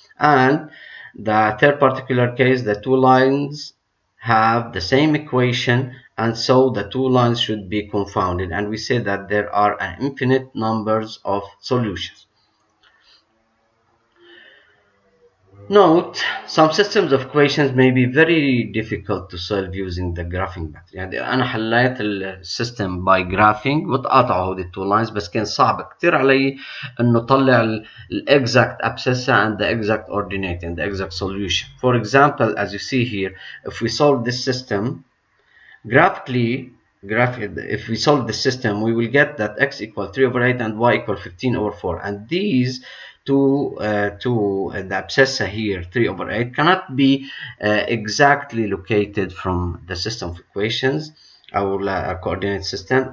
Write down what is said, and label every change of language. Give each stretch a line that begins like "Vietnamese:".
English: And the third particular case, the two lines have the same equation, and so the two lines should be confounded, and we say that there are an infinite numbers of solutions. Note, some systems of equations may be very difficult to solve using the graphing method.
Arabic: يعني أنا حليت السيستم
English: by graphing
Arabic: وتقاطعوا هودي التو لاينز، بس كان صعب كتير علي إنه طلع ال
English: exact abscissa and the exact ordinate and the exact solution. For example, as you see here, if we solve this system graphically, if we solve the system, we will get that x equal 3 over 8 and y equal 15 over 4. And these two, the abscissa here, 3 over 8, cannot be exactly located from the system of equations, our coordinate system.